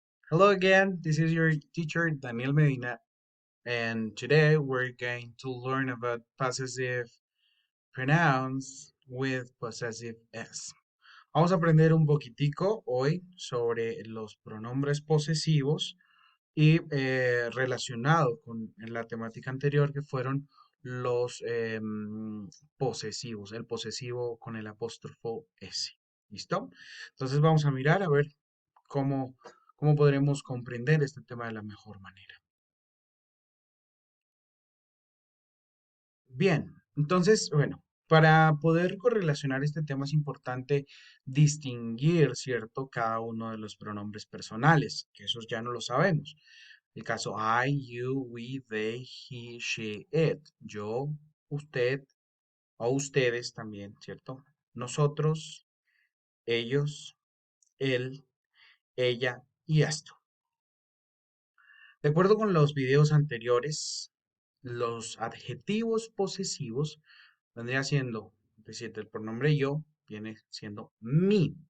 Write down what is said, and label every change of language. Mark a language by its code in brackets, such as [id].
[en] Hello again, this is your teacher Daniel Medina, and today we're going to learn about possessive pronouns with possessive s. [es] Vamos a aprender un poquitico hoy sobre los pronombres posesivos y relacionado con la temática anterior que fueron los posesivos, el posesivo con el apóstrofo s. ¿Listo? Entonces vamos a mirar a ver cómo, cómo podremos comprender este tema de la mejor manera. Bien, entonces, bueno, para poder correlacionar este tema es importante distinguir, ¿cierto? Cada uno de los pronombres personales, que esos ya no lo sabemos. El caso [en] I, you, we, they, he, she, it. [es] Yo, usted o ustedes también, ¿cierto? Nosotros, ellos, él, ella y esto. De acuerdo con los videos anteriores, los adjetivos posesivos vendría siendo, es decir, del pronombre yo, viene siendo mi.